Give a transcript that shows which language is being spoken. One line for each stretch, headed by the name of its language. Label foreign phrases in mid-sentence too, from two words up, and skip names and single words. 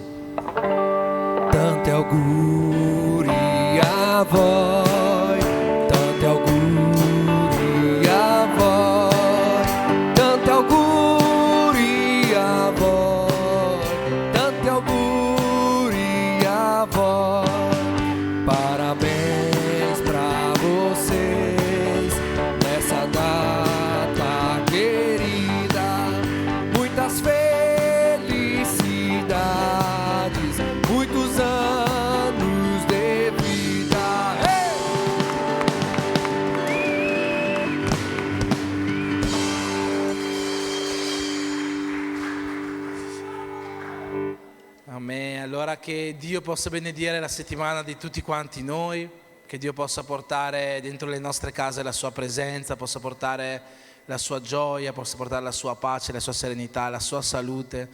Italian: Tanti auguri a voi, tanti auguri a voi, tanti auguri a voi, tanti auguri a voi.
Portuguese: Parabéns pra vocês nessa data querida, muitas felicidades, muitos anos de vida. Amen.
Italian: Allora che Dio possa benedire la settimana di tutti quanti noi, che Dio possa portare dentro le nostre case la sua presenza, possa portare la sua gioia, possa portare la sua pace, la sua serenità, la sua salute.